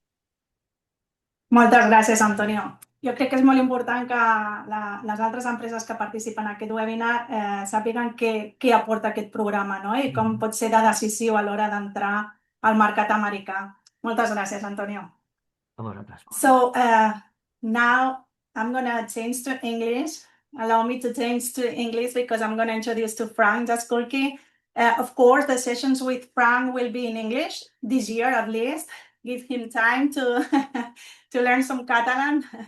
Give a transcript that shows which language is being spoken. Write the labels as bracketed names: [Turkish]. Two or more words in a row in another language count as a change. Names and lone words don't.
[Catalan] Moltes gràcies, Antonio. Jo crec que és molt important que les altres empreses que participen en aquest webinar sàpiguen què aporta aquest programa, no? I com pot ser de decisiu a l'hora d'entrar al mercat americà. Moltes gràcies, Antonio. A vosaltres. [English] So now I'm going to change to English allow me to change to English because I'm going to introduce to Frank Jaskulki. Of course, the sessions with Frank will be in English this year at least. Give him time to to learn some Catalan.